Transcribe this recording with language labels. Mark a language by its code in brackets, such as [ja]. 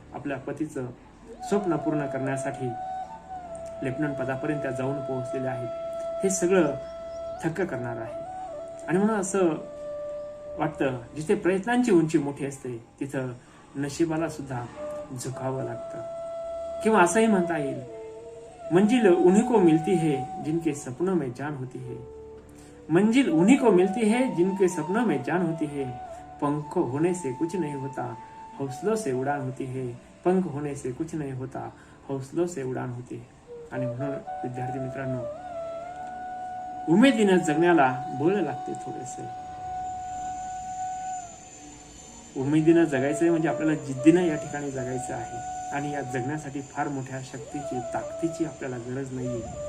[mr] आपल्या पतीचं स्वप्न पूर्ण करण्यासाठी लेफ्टनंट पदापर्यंत त्या जाऊन पोहोचलेल्या आहेत. हे सगळं थक्क करणार आहे. आणि म्हणून असं वाटतं, जिथे प्रयत्नांची उंची मोठी असते तिथं नशिबाला सुद्धा झुकावं लागतं. किंवा असंही म्हणता येईल, [hi] मंजिल उन्हीं को मिलती है जिनके सपनों में जान होती है. मंजिल उन्हीं को मिलती है जिनके सपनों में जान होती है. पंख होने से कुछ नहीं होता, हौसलों से उड़ान होती है. पंख होने से कुछ नहीं होता, हौसलों से उड़ान होती है. [mr] आणि म्हणून विद्यार्थी मित्रांनो, उमेदीनं जगण्याला बळ लागते थोडेसे. उमेदीनं जगायचंय म्हणजे आपल्याला जिद्दीनं या ठिकाणी जगायचं आहे. आणि या जगण्यासाठी फार मोठ्या शक्तीची, ताकदीची आपल्याला गरज नाहीये.